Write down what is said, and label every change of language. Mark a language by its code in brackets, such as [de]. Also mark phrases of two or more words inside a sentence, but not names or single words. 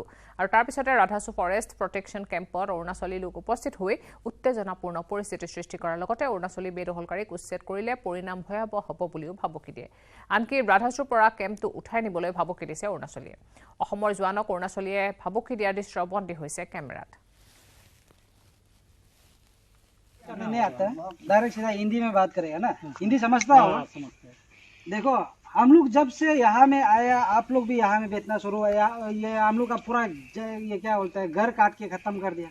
[as] আৰু তাৰ পিছতে ৰাধাচু ফৰেষ্ট প্ৰটেকশ্যন কেম্পত অৰুণাচলী লোক উপস্থিত হৈ উত্তেজনাপূৰ্ণ পৰিস্থিতি সৃষ্টি কৰাৰ লগতে অৰুণাচলী বেদখলকাৰীক উচ্ছেদ কৰিলে পৰিণাম ভয়াৱহ হ'ব বুলিও ভাবুকি দিয়ে। আনকি ৰাধাচুৰ পৰা কেম্পটো উঠাই নিবলৈ ভাবুকি দিছে অৰুণাচলীয়ে। অসমৰ জোৱানক অৰুণাচলীয়ে ভাবুকি দিয়াৰ দৃশ্য বন্দী হৈছে কেমেৰাত। [hi] नहीं आता डायरेक्ट सीधा हिंदी में बात करेगा ना, हिंदी समझता होगा। देखो हम लोग जब से यहाँ में आया, आप लोग भी यहाँ में बेचना शुरू हुआ, ये हम लोग का पूरा ये क्या बोलता है घर काट के खत्म कर दिया।